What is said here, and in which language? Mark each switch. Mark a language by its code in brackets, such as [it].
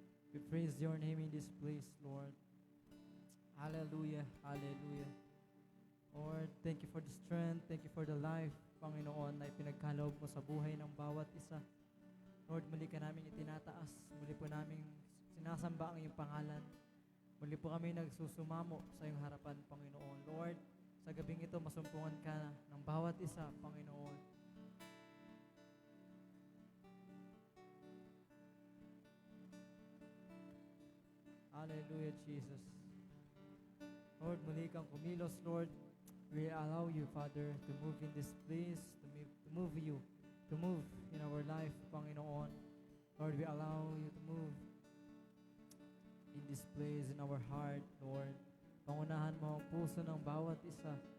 [en] We praise your name in this place, Lord. Hallelujah. Hallelujah. Lord, thank you for the strength. Thank you for the life, [tl] Panginoon, na ipinagkaloob mo sa buhay ng bawat isa. Lord, muli ka namin itinataas. Muli po namin sinasamba ang iyong pangalan. Muli po kami nagsusumamo sa iyong harapan, Panginoon. Lord, sa gabing ito, masumpungan ka ng bawat isa, Panginoon. Hallelujah, Jesus. Lord, muli kang kumilos, Lord. [en] We allow you, Father, to move in this place, to move in our life, Panginoon. Lord, we allow you to move in this place, in our heart, Lord. [tl] Pangunahan mo ang puso ng bawat isa.